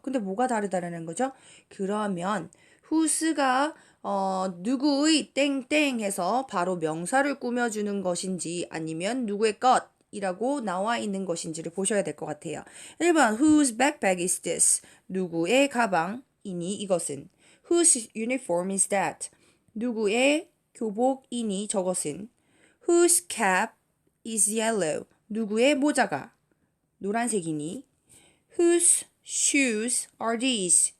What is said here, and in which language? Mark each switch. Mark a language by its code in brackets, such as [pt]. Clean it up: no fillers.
[ko] 근데 뭐가 다르다라는 거죠? 그러면 후수가 누구의 땡땡 해서 바로 명사를 꾸며주는 것인지 아니면 누구의 것이라고 나와 있는 것인지를 보셔야 될 것 같아요. [en] 1번 Whose backpack is this? [ko] 누구의 가방이니 이것은? [en] Whose uniform is that? [ko] 누구의 교복이니 저것은? [en] Whose cap is yellow? [ko] 누구의 모자가 노란색이니? [en] Whose shoes are these?